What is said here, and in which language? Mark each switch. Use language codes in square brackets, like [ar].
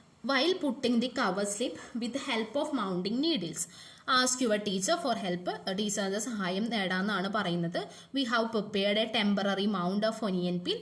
[en] while putting the cover slip with the help of mounting needles. Ask your teacher for help. [ml] ടീച്ചറിന്റെ സഹായം നേടാമെന്നാണ് പറയുന്നത്. [en] We have prepared a temporary mound of onion peel.